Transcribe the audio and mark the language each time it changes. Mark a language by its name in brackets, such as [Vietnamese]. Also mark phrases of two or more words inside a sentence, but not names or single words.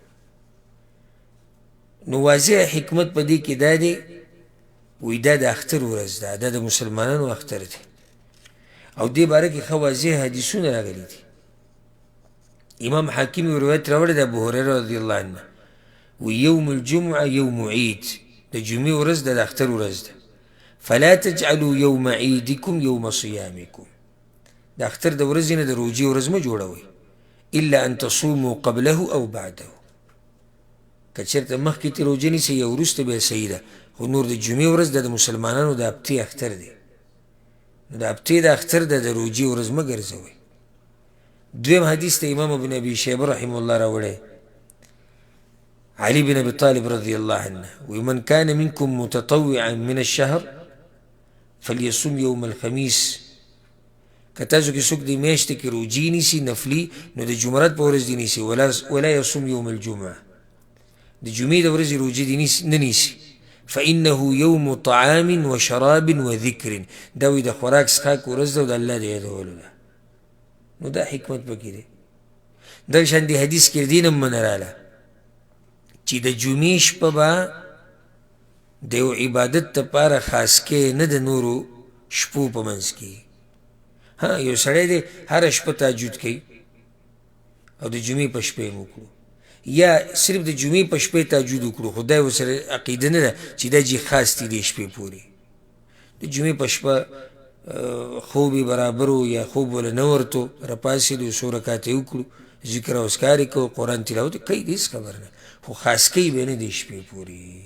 [Pashto] نو واضح حکمت په دې کې دا دی، وی دا د اختر ورځ ده، دا د مسلمانانو اختر دی، او دې باره کې ښه واضح حدیثونه راغلي دي. امام حاکم یو روایت راوړی د ابو هریره [Arabic] رضی الله عنه و یوم الجمعه یوم عید [Pashto] د جمعې ورځ د اختر ورځ ده [Arabic] فلا تجعلوا یوم عیدکم یوم صیامکم [Pashto] د اختر د ورځې نه د روژې ورځ مه جوړوئ [Arabic] الا ان تصوموا قبله او بعده [Pashto] که چېرته مخکې ترې روژه نیسئ یا وروسته بیا صحیح ده خو نور د جمعې ورځ د مسلمانانو د هفتې اختر دی نو د هفتې د اختر د روژې ورځ مه ګرځوئ دویم حدیث ته امام ابن ابي شیبه [Arabic] رحمه الله [Pashto] راوړی علي بن ابي طالب [Arabic] رضی الله عنه ومن كان منكم متطوعا من الشهر فليصوم يوم الخميس [Pashto] که تاسو کې څوک د میاشتې کې روژې نیسي نفلي نو د جمرات په ورځ دې نیسي [Arabic] ولا يصوم يوم الجمعه [Pashto] د جمعې د ورځې روژې دې نه نیسي [Arabic] فإنه يوم طعام وشراب وذكر [Pashto] دا وی د خوراک څښاک ورځ ده او د الله د یادولو ده نو دا حکمت پکې دی دغه شان دې حدیث کې دې نه منه راله چې د جمعې شپه به د یو عبادت دپاره خاص کې نه د نورو شپو په منځ کې ها یو سړی دی هره شپه تهجد کوي او د جمعې په شپه یې وکړو یا صرف د جمعې په شپې تهجد وکړو خو دا یې ورسره عقیده نه ده چې دا جی خاص دي دې شپې پورې د جمعې په شپه خوب یې برابر و یا خوب وله نه ورته راپاڅېدو څو رکعته یې وکړو ذکر او اذکار یې کوو قرآن تلاوت یې کوي هېڅ خبر نه خو خاص کوي به نه دې شپې پورې